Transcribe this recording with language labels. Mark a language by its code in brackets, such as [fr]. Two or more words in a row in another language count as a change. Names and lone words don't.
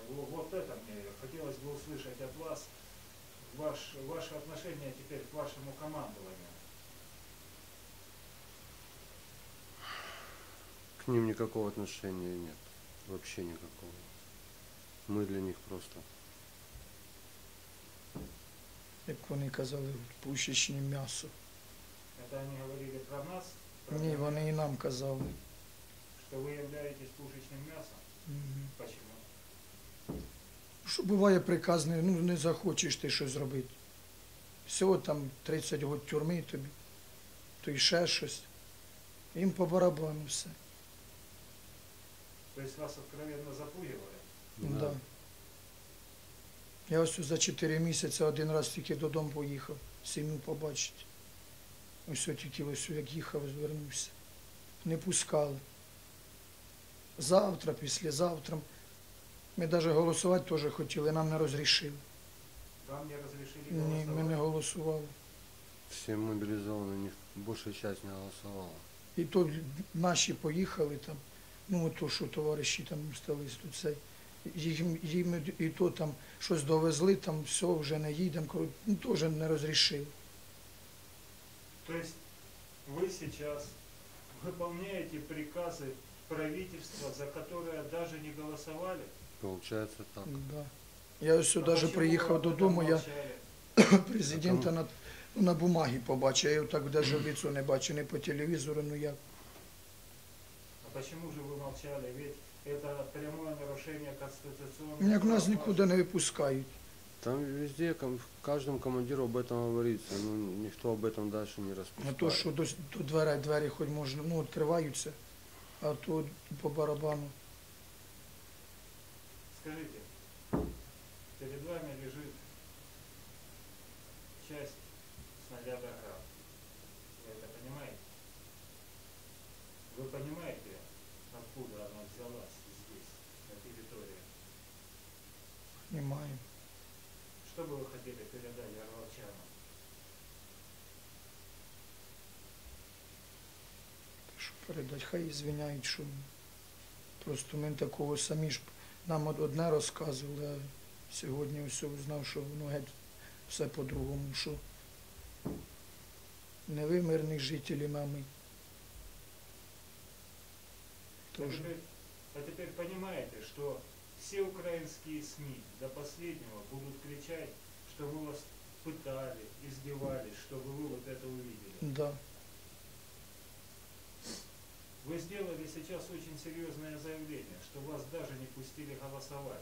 [ru] Вот это мне хотелось бы услышать от вас, ваше отношение теперь к вашему командованию. К ним никакого отношения нет. Вообще никакого. Мы для них просто. [uk] Як вони казали, пушечне м'ясо. [ru] Это они говорили про нас, про [uk] Ні, [ru] нас, [uk] вони і нам казали. [ru] что вы являетесь пушечным мясом. Мгм. Почему? [uk] Що буває приказ, не захочеш ти щось зробити. Всього там 30 років тюрми тобі, то й ще щось. Їм по барабану все. [ru] То есть вас откровенно запугивали? Да. [uk] Я ось за 4 місяці один раз тільки додому поїхав, сім'ю побачити. Ось тільки ось як їхав, звернувся. Не пускали. Завтра, післязавтра. Ми навіть голосувати теж хотіли, нам не розрішили. [ru] Вам не разрешили [uk] Ні, [ru] голосовать? [uk] ми не голосували. [ru] Все мобилизованные, большая часть не голосовала. [uk] І то наші поїхали там, ну то, що товариші там стались тут цей. Їм і то там щось довезли, там все, вже не їдемо, ну теж не розрішили. [ru] То есть вы сейчас выполняете приказы правительства, за которые даже не голосовали? Получается так. Да. [uk] Я ось [ru] А [uk] сюди [ru] почему [uk] приїхав [ru] вы об этом [uk] додому, я [ru] молчали? [uk] президента на бумагі побачив, я його так навіть в лицо не бачу, не по телевізору, ну як. [ru] А почему же вы молчали? Ведь это прямое нарушение конституционного [uk] Як нас [ru] права. [uk] нікуди не випускають. [ru] Там везде, каждому командиру об этом говорится, но никто об этом дальше не [uk] А [ru] распускает. [uk] то, що до двері хоч можна, ну, відкриваються, а то по барабану. [ru] Скажите, перед вами лежит часть снаряда «Град». Вы это понимаете? Вы понимаете, откуда она взялась здесь, на территории? Понимаем. Что бы вы хотели передать орловчанам? [uk] Що передати, хай звиняють, що просто ми такого самі ж нам одне розказували, а сьогодні все узнав, що воно геть все по-другому, що не ви мирні жителі, а ми. [ru] Тоже. А теперь понимаете, что все украинские СМИ до последнего будут кричать, что мы вас пытали, издевались, чтобы вы вот это увидели. Да. Вы сделали сейчас очень серьезное заявление, что вас даже не пустили голосовать.